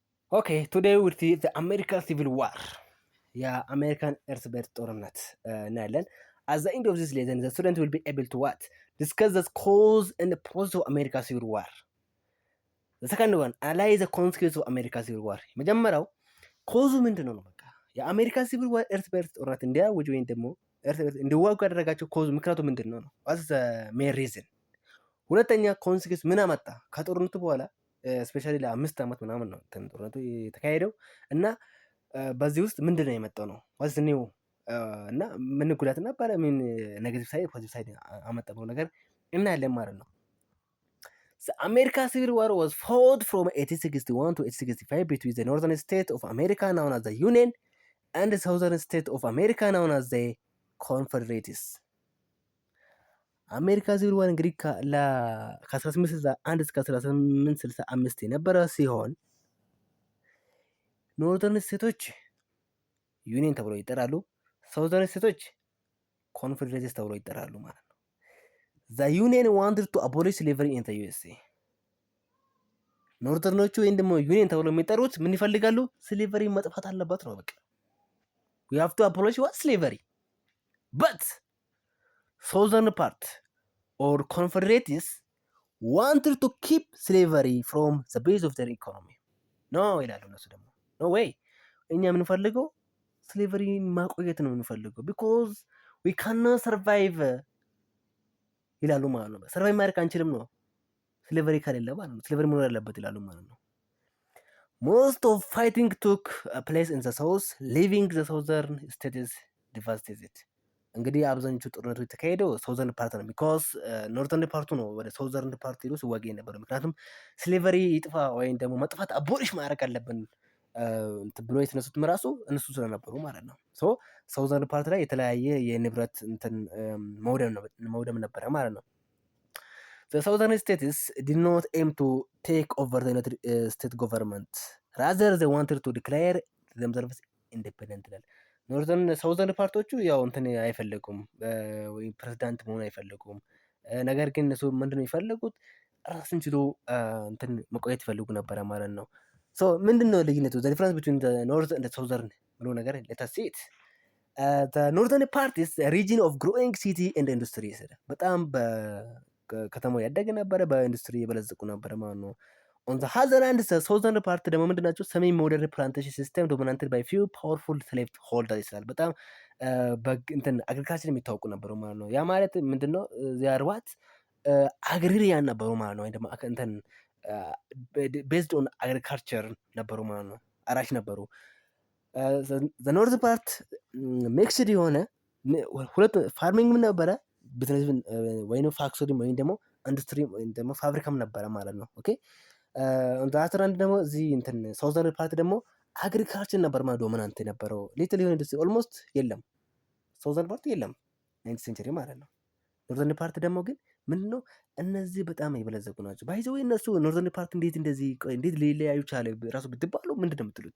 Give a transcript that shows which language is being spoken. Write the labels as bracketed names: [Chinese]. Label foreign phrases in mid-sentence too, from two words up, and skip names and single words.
[English] OK today we'll see the America civil war [Amharic] የአሜሪካን እርስ በርስ ጦርነት እናያለን። [English] at the end of this lesson the student will be able to what discuss the cause and the process of America civil war. The second one analyze the consequences of America civil war. [Amharic] መጀመሪያው ኮዙ ምንድነው ነው በቃ የአሜሪካ [English] civil war [Amharic] እርስ በርስ ጦርነት እንዲያውጅ ወይም ደግሞ እርስ በርስ እንዲዋጉ ያደረጋቸው ኮዙ ምክንያቱ ምንድነው ነው [English] what's the main reason። [Amharic] ሁለተኛ ኮንሲኩዌንስ ምን አመጣ ከጦርነቱ በኋላ ስፔሻሊ ለ5 ዓመት ምናምን ነው ጦርነቱ የተካሄደው እና በዚህ ውስጥ ምንድነው የመጣው ነው [English] what's new [Amharic] እና ምን ጉዳት ነበረ ምን [English] negative side positive side [Amharic] አመጣው ነገር እናያለን ማለት ነው። [English] The American Civil War was fought from 1861 to 1865 between the northern state of America known as the Union and the southern state of America known as the Confederates. America civil war [Amharic] እንግዲህ ከ1861 እስከ 1865 የነበረ ሲሆን ኖርዘርን ስቴቶች ዩኒየን ተብለው ይጠራሉ፣ ሳውዘርን ስቴቶች ኮንፌዴሬትስ ተብለው ይጠራሉ ማለት ነው። [English] the Union wanted to abolish slavery in the USA። [Amharic] ኖርዘርኖቹ ወይም ደግሞ ዩኒየን ተብለው የሚጠሩት ምን ይፈልጋሉ? ስሌቨሪ መጥፋት አለበት ነው በቃ [English] we have to abolish what slavery but southern part or confederates wanted to keep slavery from the base of their economy. [Amharic] no ይላሉ እነሱ ደግሞ [English] no way [Amharic] እኛ የምንፈልገው ስሌቨሪን ማቆየት ነው የምንፈልገው [English] because we cannot survive [Amharic] ይላሉ ማለት ነው። ሰርቫይቭ ማድረግ አንችልም ነው ስሌቨሪ ከሌለ ማለት ነው። ስሌቨሪ መኖር ያለበት ይላሉ ማለት ነው። [English] most of fighting took place in the south leaving the southern states devastated. [Amharic] እንግዲህ አብዛኞቹ ጦርነቶች የተካሄደው [English] southern part [Amharic] ነው ቢኮዝ ኖርዘርን ፓርቱ ነው ወደ [English] southern part [Amharic] ሄዶ ሲዋጋ የነበረው ምክንያቱም ስሌቨሪ ይጥፋ ወይም ደግሞ መጥፋት አቦሊሽ ማድረግ አለብን ብሎ የተነሱትም ራሱ እነሱ ስለነበሩ ማለት ነው። ሶ [English] southern part [Amharic] ላይ የተለያየ የንብረት እንትን መውደም ነበረ ማለት ነው። [English] The southern states did not aim to take over the United States government. Rather, they wanted to declare themselves independent. [Amharic] ኖርዘርን ሳውዘርን ፓርቶቹ ያው እንትን አይፈልጉም ወይ ፕሬዝዳንት መሆን አይፈልጉም። ነገር ግን እነሱ ምንድነው የሚፈልጉት ራስን ችሎ እንትን መቆየት ይፈልጉ ነበረ ማለት ነው። ሶ ምንድነው ልዩነቱ? [English] the difference between the north and the southern [Amharic] ብሎ ነገር [English] let us see it. The northern part is a region of growing city and industries. [Amharic] በጣም በከተማው ያደገ ነበረ፣ በኢንዱስትሪ የበለጸጉ ነበረ ማለት ነው። [English] on the other hand the southern part [Amharic] ደግሞ ምንድናቸው [English] semi modern plantation system dominated by few powerful slave holders [Amharic] ይላል። በጣም እንትን አግሪካልቸር የሚታወቁ ነበሩ ማለት ነው። ያ ማለት ምንድነው ዚያርዋት አግሪሪያን ነበሩ ማለት ነው። ወይ ደግሞ እንትን [English] based on agriculture [Amharic] ነበሩ ማለት ነው። አራሽ ነበሩ። [English] the north part [Amharic] ሚክስድ የሆነ ሁለት ፋርሚንግ ነበረ ቢዝነስ ወይም ፋክቶሪ ወይም ደግሞ ኢንዱስትሪ ወይም ደግሞ ፋብሪካም ነበረ ማለት ነው። ኦኬ አንድ ደግሞ እዚህ እንትን [English] southern part [Amharic] ደግሞ አግሪካልቸር ነበር ማለት ዶሚናንት የነበረው ሊትል የሆነ ኢንዱስትሪ ኦልሞስት የለም። [English] southern part [Amharic] የለም 9th ሴንቸሪ ማለት ነው። [English] northern part [Amharic] ደግሞ ግን ምንድነው እነዚህ በጣም የበለጸጉ ናቸው። ባይዘው እነሱ [English] northern part [Amharic] እንዴት ሊለያዩ ቻለ ራሱ ብትባሉ ምንድነው የምትሉት?